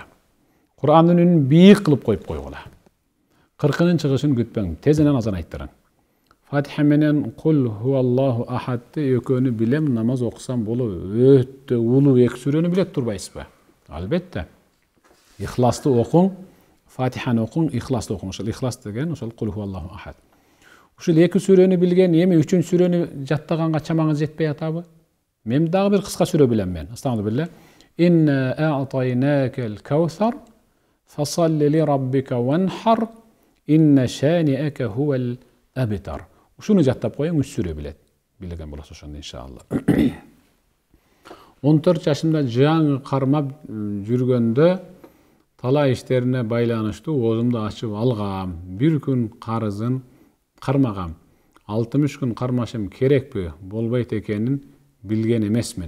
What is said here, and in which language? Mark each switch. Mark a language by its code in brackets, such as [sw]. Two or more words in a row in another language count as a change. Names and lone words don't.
[ky] Кур'андын үнүн бийик кылып коюп койгула. Кыркынын чыгышын күтпөң, тезинен азан айттырың. Фатиха менен [ar] قل هو الله أحد [ky] экөөнү билем, намаз окусам болот. Өтө улуу эки сүрөнү билет турбайсызбы? Албетте. Ихласты окуң, Фатиханы окуң, ихласты окуң. Ошол ихлас деген ошол [ar] قل هو الله أحد. [ky] Ушул эки сүрөнү билген, эми үчүнчү сүрөнү жаттаганга чамаңыз жетпей атабы? Мен дагы бир кыска сүрө билем мен. Астагфирулла. [ar] إنا أعطيناك الكوثر فصل لربك وانحر إن شانئك هو الأبتر. [ky] Ушуну жаттап коюң, 3 сүрө билет. Билген болосуз ошондо иншалла. 14 жашымда жаңы кармап жүргөндө талай иштерине байланыштуу оозумду ачып алгам. Бир күн карызын кармагам. 60 күн кармашым керекпи, болбойт экенин билген эмесмин.